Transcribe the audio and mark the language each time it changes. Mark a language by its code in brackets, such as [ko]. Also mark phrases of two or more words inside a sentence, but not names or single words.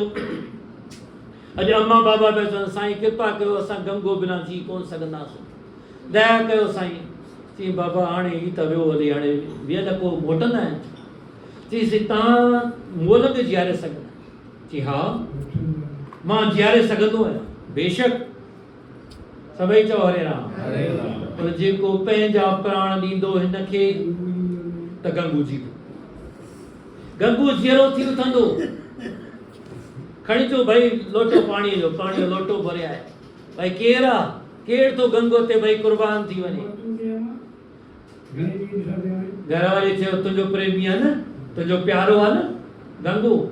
[sd] अॼु अम्मा बाबा पिया चवनि साईं कृपा कयो, असां गंगो बिना जी कोन सघंदासीं, दया कयो साईं। चई बाबा हाणे हीअ त वियो हली, हाणे ॿियनि को मोटंदा आहिनि। चई तव्हां मोल खे जीआरे सघंदा? चई हा मां जीआरे सघंदो आहियां, बेशक। सभई चओ हरे राम। पर जेको पंहिंजा प्राण ॾींदो हिन खे त गंगू जी गंगू जीअरो थी उथंदो। खणी अचो भाई लोटो पाणीअ जो, पाणीअ जो लोटो भरिया आहे। भाई केरु आहे? केरु थो गंगो ते भाई कुर्बान थी वञे? घर वारी चयो तुंहिंजो प्रेमी आहे न, तुंहिंजो प्यारो आहे न गंगू।